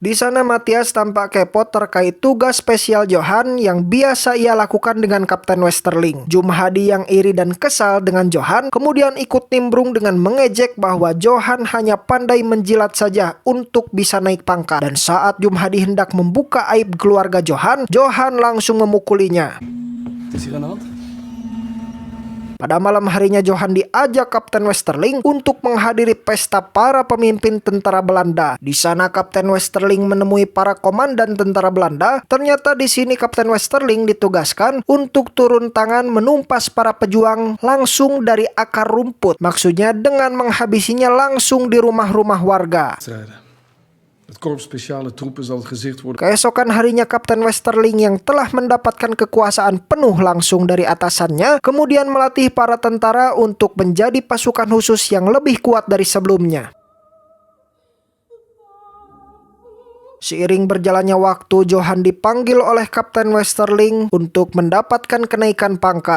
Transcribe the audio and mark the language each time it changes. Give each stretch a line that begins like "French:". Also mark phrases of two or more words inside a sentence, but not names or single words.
Indonesian: Di sana Matthias tampak kepo terkait tugas spesial Johan yang biasa ia lakukan dengan Kapten Westerling. Jumhadi yang iri dan kesal dengan Johan kemudian ikut nimbrung dengan mengejek bahwa Johan hanya pandai menjilat saja untuk bisa naik pangkat. Dan saat Jumhadi hendak membuka aib keluarga Johan, Johan langsung memukulinya.
Dutch: Wat is hier aan de hand?
Indonesian: Pada malam harinya Johan diajak Kapten Westerling untuk menghadiri pesta para pemimpin tentara Belanda. Di sana Kapten Westerling menemui para komandan tentara Belanda. Ternyata di sini Kapten Westerling ditugaskan untuk turun tangan menumpas para pejuang langsung dari akar rumput. Maksudnya dengan menghabisinya langsung di rumah-rumah warga.
Dutch: Strijden. Het korps speciale troepen zal het gezicht worden.
Indonesian: Keesokan harinya Kapten Westerling yang telah mendapatkan kekuasaan penuh langsung dari atasannya, kemudian melatih para tentara untuk menjadi pasukan khusus yang lebih kuat dari sebelumnya. Seiring berjalannya waktu, Johan dipanggil oleh Kapten Westerling untuk mendapatkan kenaikan pangkat.